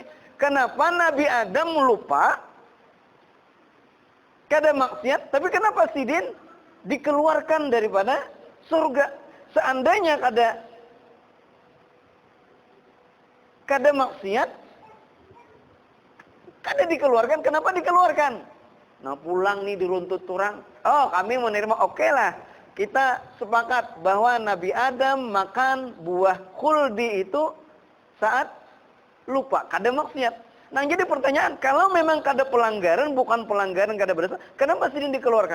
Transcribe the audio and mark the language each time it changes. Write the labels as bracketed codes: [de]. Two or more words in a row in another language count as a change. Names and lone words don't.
[id] Kenapa Nabi Adam lupa? Kada maksiat, tapi kenapa Sidin dikeluarkan daripada surga? Seandainya kada maksiat, kada dikeluarkan, kenapa dikeluarkan? Nah, pulang nih diruntut orang. Oh, kami menerima, oke lah. Kita sepakat bahwa Nabi Adam makan buah khuldi itu saat lupa, kada maksiat. Nah, jadi pertanyaan, kalau memang kada pelanggaran, bukan pelanggaran, kada berdosa, kenapa Sidin dikeluarkan?